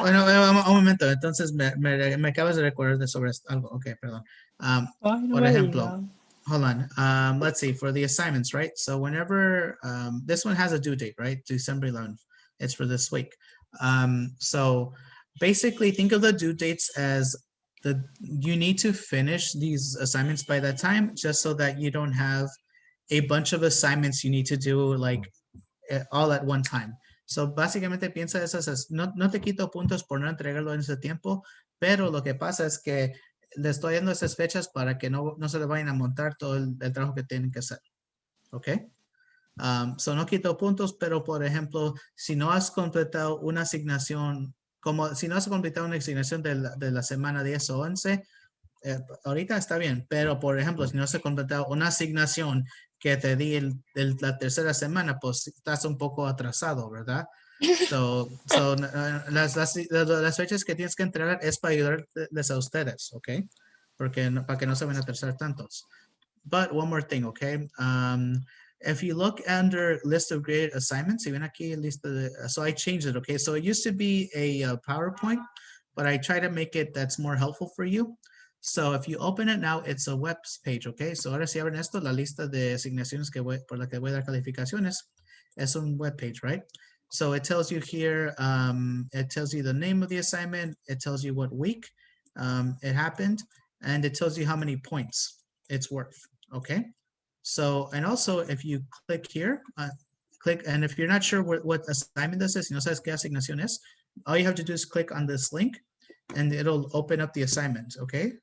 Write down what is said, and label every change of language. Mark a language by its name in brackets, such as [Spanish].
[Spanish] Bueno, un momento, entonces me acabas de recordar sobre algo. Ok, perdón. Por ejemplo, [English] hold on. Let's see, for the assignments, right? So whenever, this one has a due date, right? December 11th. It's for this week. So basically think of the due dates as you need to finish these assignments by that time, just so that you don't have a bunch of assignments you need to do like all at one time. [Spanish] So básicamente piensa esas, no te quito puntos por no entregarlo en ese tiempo, pero lo que pasa es que le estoy dando esas fechas para que no se le vayan a montar todo el trabajo que tienen que hacer. ¿Ok? So no quito puntos, pero por ejemplo, si no has completado una asignación, como si no has completado una asignación de la semana 10 o 11, ahorita está bien, pero por ejemplo, si no has completado una asignación que te di la tercera semana, pues estás un poco atrasado, ¿verdad? Las fechas que tienes que entregar es para ayudarles a ustedes, ¿ok? Porque para que no se van a atrasar tantos. [English] But one more thing, okay? If you look under list of graded assignments, [Spanish] si ven aquí lista de, [English] so I changed it, okay? So it used to be a PowerPoint, but I try to make it that's more helpful for you. So if you open it now, it's a web page, okay? [Spanish] So ahora si abren esto, la lista de asignaciones por la que voy a dar calificaciones es un [English] web page, right? So it tells you here, it tells you the name of the assignment, it tells you what week it happened, and it tells you how many points it's worth, okay? So, and also if you click here, and if you're not sure what assignment this is, [Spanish] no sabes qué asignación es, [English] all you have to do is click on this link and it'll open up the assignment, okay?